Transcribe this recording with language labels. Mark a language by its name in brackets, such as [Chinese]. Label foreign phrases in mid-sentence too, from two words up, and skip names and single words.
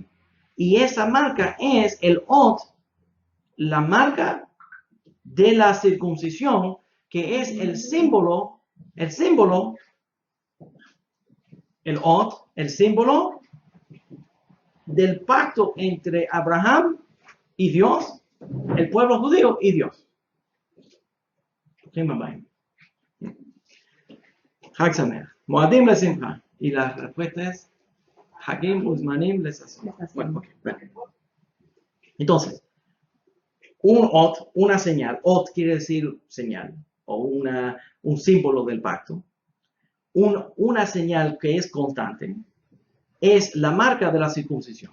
[Spanish] Y esa marca es el ot, la marca de la circuncisión, que es el símbolo, el ot, el símbolo del pacto entre Abraham y Dios, el pueblo judío y Dios. [Hebrew] חג שמח. מועדים לשמחה. [Spanish] Y la respuesta es [Hebrew] חגים וזמנים לששון. [Spanish] Bueno, okay. Entonces, un ot, una señal. Ot quiere decir señal o un símbolo del pacto. Una señal que es constante es la marca de la circuncisión.